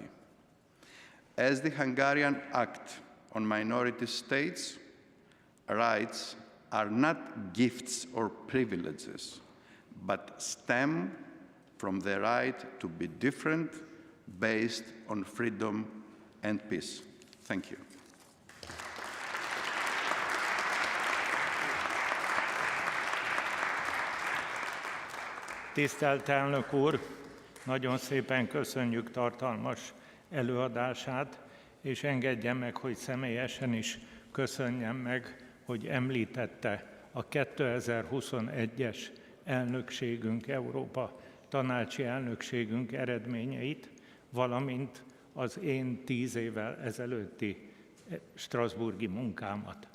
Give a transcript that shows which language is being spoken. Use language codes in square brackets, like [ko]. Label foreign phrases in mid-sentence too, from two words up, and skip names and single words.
[en] As the Hungarian Act on Minority States, rights are not gifts or privileges, but stem from the right to be different based on freedom and peace. Thank you. [hu] Tisztelt elnök úr, nagyon szépen köszönjük tartalmas előadását, és engedje meg, hogy személyesen is köszönjem meg, hogy említette a 2021-es elnökségünk, Európa tanácsi elnökségünk eredményeit, valamint az én 10 évvel ezelőtti strasbourgi munkámat.